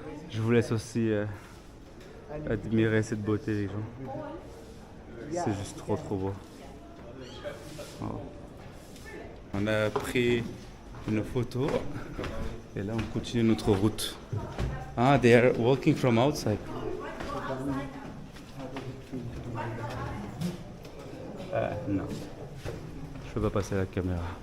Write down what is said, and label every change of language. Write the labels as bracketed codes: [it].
[fr] Je vous laisse aussi admirer cette beauté, les gens. C'est juste trop beau. Oh. On a pris une photo et là on continue notre route. [en] Ah, they are walking from outside. [fr] Non, je peux pas passer à la caméra.